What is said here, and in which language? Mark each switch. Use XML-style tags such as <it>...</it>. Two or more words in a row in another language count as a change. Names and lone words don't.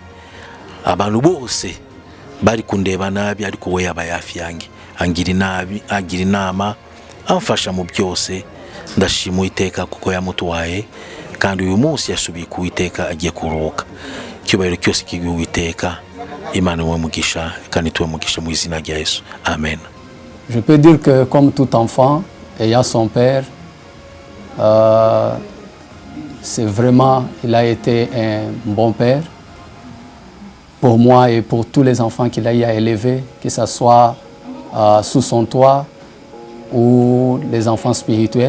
<rw>Abantu bose bari kundeba nabi ariko we yabaye hafi yange, angira inama, amfasha mu byose. Ndashima Uwiteka kuko yamutuhaye, kandi uyu munsi yasubiye ku Uwiteka agiye kuruhuka. Icyubahiro cyose kigiye Uwiteka. Imana iwe mugisha kandi tuwe mugisha mu izina rya Yesu. Amen.</rw> <fr>Je peux dire que comme tout enfant ayant son père, c'est vraiment, il a été un bon père pour moi et pour tous les enfants qu'il a eu à élever, que ce soit sous son toit ou les enfants spirituels.</fr>